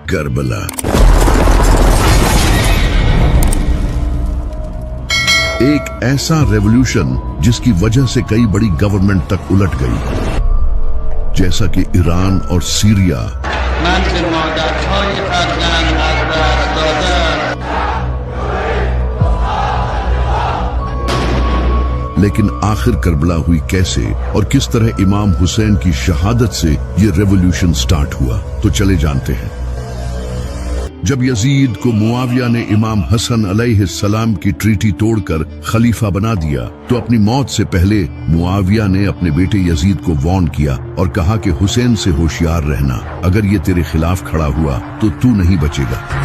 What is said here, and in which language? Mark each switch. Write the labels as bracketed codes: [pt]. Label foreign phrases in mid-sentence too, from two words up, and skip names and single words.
[ur] کربلا۔ ایک ایسا ریولوشن جس کی وجہ سے کئی بڑی گورنمنٹ تک الٹ گئی، جیسا کہ ایران اور سیریا، [fa] من که مادرهای فرزند از دست دادم. [ur] لیکن آخر کربلا ہوئی کیسے اور کس طرح امام حسین کی شہادت سے یہ ریولوشن سٹارٹ ہوا، تو چلے جانتے ہیں۔ جب یزید کو معاویہ نے امام حسن [ar] علیہ السلام [ur] کی ٹریٹی توڑ کر خلیفہ بنا دیا تو اپنی موت سے پہلے معاویہ نے اپنے بیٹے یزید کو وارن کیا اور کہا کہ حسین سے ہوشیار رہنا، اگر یہ تیرے خلاف کھڑا ہوا تو تو نہیں بچے گا۔